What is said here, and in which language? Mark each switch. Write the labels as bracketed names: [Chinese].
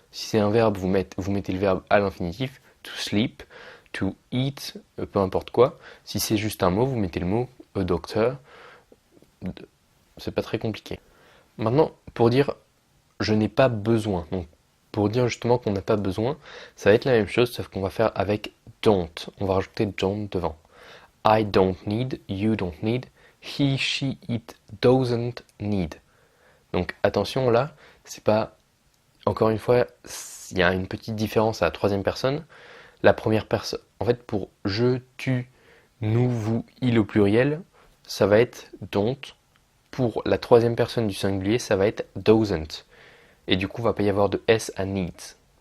[French] Si c'est un verbe, vous mettez le verbe à l'infinitif, [English] to sleep, to eat, [French] peu importe quoi. Si c'est juste un mot, vous mettez le mot [English] a doctor, [French] c'est pas très compliqué. Maintenant, pour dire je n'ai pas besoin, donc pour dire justement qu'on n'a pas besoin, ça va être la même chose, sauf qu'on va faire avec don't. On va rajouter don't devant. [English] I don't need, you don't need, he, she, it doesn't need. [French] Donc attention là, c'est pas, encore une fois, il y a une petite différence à la troisième personne. La première personne, en fait pour je, tu, nous, vous, il au pluriel, ça va être don't. Pour la troisième personne du singulier, ça va être doesn't. Et du coup, il ne va pas y avoir de S à needs.